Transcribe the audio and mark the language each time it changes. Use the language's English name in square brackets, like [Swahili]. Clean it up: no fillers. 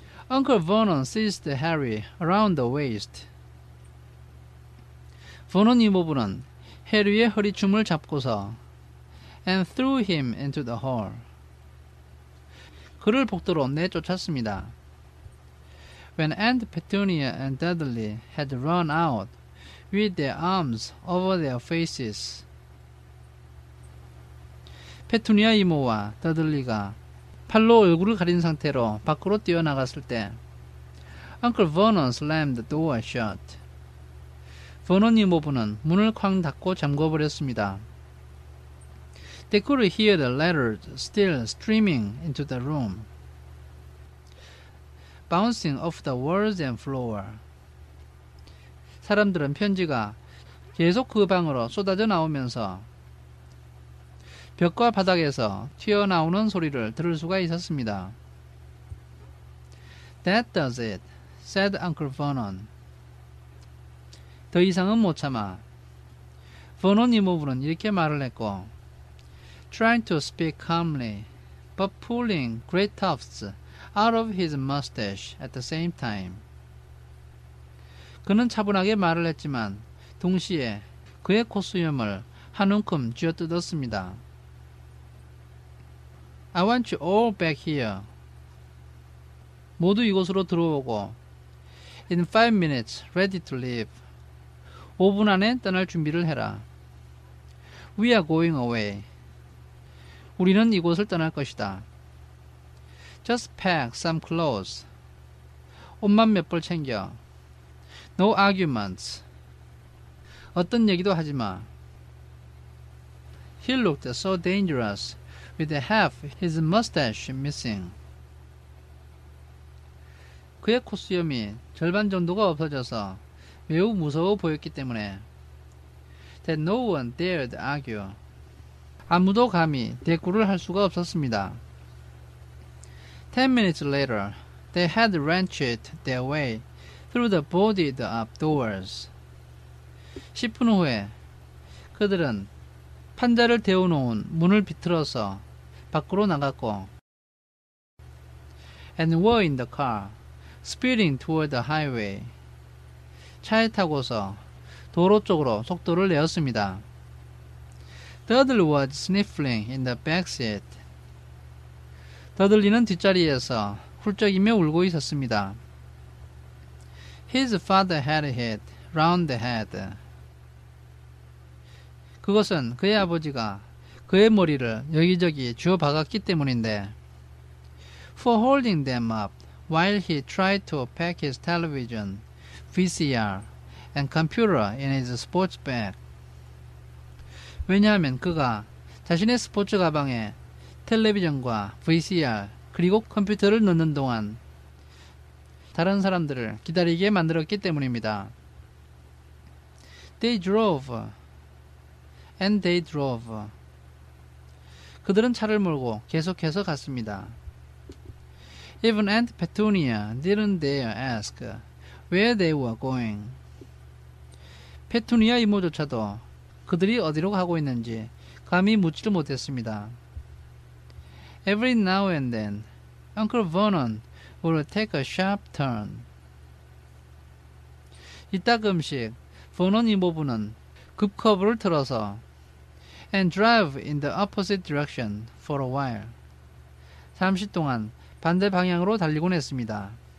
[English] Uncle Vernon seized Harry around the waist. [Korean] 버논 이모부는 해리의 허리춤을 잡고서 [English] and threw him into the hall. [Korean] 그를 복도로 내쫓았습니다. [English] When Aunt Petunia and Dudley had run out with their arms over their faces. [Korean] 페투니아 이모와 더들리가 팔로 얼굴을 가린 상태로 밖으로 뛰어나갔을 때 [English] Uncle Vernon slammed the door shut. [Korean] 버논 이모부는 문을 쾅 닫고 잠궈버렸습니다. [English] They could hear the letters still streaming into the room, bouncing off the walls and floor. [Korean] 사람들은 편지가 계속 그 방으로 쏟아져 나오면서 벽과 바닥에서 튀어나오는 소리를 들을 수가 있었습니다. [English] That does it, said Uncle Vernon. [Korean] 더 이상은 못 참아. 버논 이모부는 이렇게 말을 했고, [English] trying to speak calmly, but pulling great tufts out of his mustache at the same time. [Korean] 그는 차분하게 말을 했지만 동시에 그의 콧수염을 한 움큼 쥐어뜯었습니다. [English] I want you all back here. [Korean] 모두 이곳으로 들어오고 [English] In 5 minutes, ready to leave. [Korean] 5분 안에 떠날 준비를 해라. [English] We are going away. [Korean] 우리는 이곳을 떠날 것이다. [English] Just pack some clothes. [Korean] 옷만 몇 벌 챙겨. [English] No arguments. [Korean] 어떤 얘기도 하지 마. [English] He looked so dangerous with half his mustache missing. [Korean] 그의 콧수염이 절반 정도가 없어져서 매우 무서워 보였기 때문에 [English] that no one dared argue. [Korean] 아무도 감히 대꾸를 할 수가 없었습니다. [English] 10 minutes later, they had wrenched their way through the boarded up doors. [Korean] 10분 후에 그들은 판자를 데워놓은 문을 비틀어서 밖으로 나갔고 [English] and were in the car, speeding toward the highway. [Korean] 차에 타고서 도로 쪽으로 속도를 내었습니다. [English] Dudley was sniffling in the back seat. [Korean] 더들리는 뒷자리에서 훌쩍이며 울고 있었습니다. [English] His father had hit round the head. [Korean] 그것은 그의 아버지가 그의 머리를 여기저기 쥐어 박았기 때문인데 [English] for holding them up while he tried to pack his television, VCR, and computer in his sports bag. [Korean] 왜냐하면 그가 자신의 스포츠 가방에 텔레비전과 VCR 그리고 컴퓨터를 넣는 동안 다른 사람들을 기다리게 만들었기 때문입니다. [English] They drove and they drove. [Korean] 그들은 차를 몰고 계속해서 갔습니다. [English] Even Aunt Petunia didn't dare ask where they were going. [Korean] 페투니아 이모조차도 그들이 어디로 가고 있는지 감히 묻지를 못했습니다. [English] Every now and then, Uncle Vernon would take a sharp turn. [Korean] 이따금씩 버논 이모부는 급커브를 틀어서 [English] and drive in the opposite direction for a while. [Korean] 잠시 동안 반대 방향으로 달리곤 했습니다.